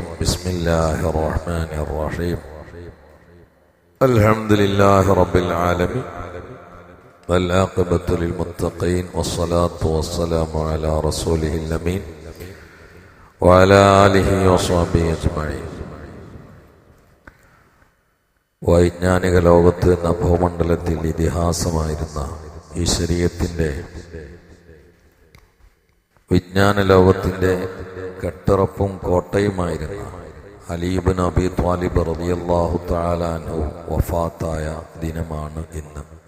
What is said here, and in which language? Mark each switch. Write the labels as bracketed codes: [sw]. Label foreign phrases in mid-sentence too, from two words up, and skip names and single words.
[ar] بسم الله الرحمن الرحيم. الحمد لله رب العالمين والعاقبة للمتقين والصلاة والسلام على رسوله الأمين وعلى آله وصحبه أجمعين. [ml] വൈജ്ഞാനിക ലോകത്ത് നഭോമണ്ഡലത്തിൽ ഇതിഹാസമായിരുന്ന ഈ ശരീഅത്തിന്റെ വിജ്ഞാന ലോകത്തിന്റെ കെട്ടുറപ്പും കോട്ടയുമായിരുന്ന അലി ഇബ്നു അബീ ത്വാലിബ് [ar] رضي الله تعالى عنه [ml] വഫാത്തായ ദിനമാണ് ഇന്ന്.